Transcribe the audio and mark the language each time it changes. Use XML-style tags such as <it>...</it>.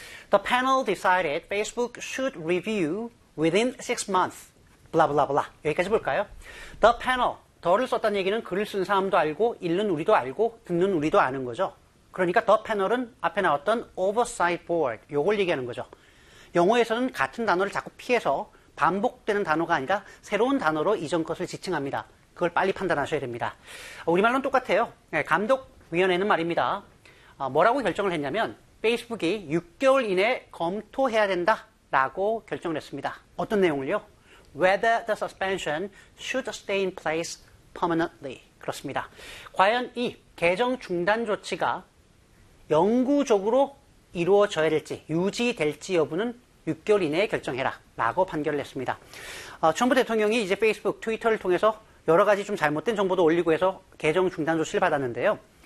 <en>The panel decided Facebook should review within 6 months. blah blah blah.</en> <ko>여기까지 볼까요?</ko> <en>The panel.</en> <ko>더를 썼다는 얘기는 글을 쓴 사람도 알고 읽는 우리도 알고 듣는 우리도 아는 거죠. 그러니까</ko> <en>the panel</en> <ko>은 앞에 나왔던</ko> <en>oversight board.</en> <ko>요걸 얘기하는 거죠. 영어에서는 같은 단어를 자꾸 피해서 반복되는 단어가 아니라 새로운 단어로 이전 것을 지칭합니다. 그걸 빨리 판단하셔야 됩니다. 우리말로는 똑같아요. 감독위원회는 말입니다. 뭐라고 결정을 했냐면 페이스북이 6개월 이내에 검토해야 된다라고 결정을 했습니다. 어떤 내용을요?</ko> <en>Whether the suspension should stay in place permanently.</en> <ko>그렇습니다. 과연 이 개정 중단 조치가 영구적으로 이루어져야 될지 유지될지 여부는 6개월 이내에 결정해라 라고 판결을 냈습니다. 트럼프 대통령이 이제 페이스북, 트위터를 통해서 여러 가지 좀 잘못된 정보도 올리고 해서 개정 중단 조치를 받았는데요.</ko>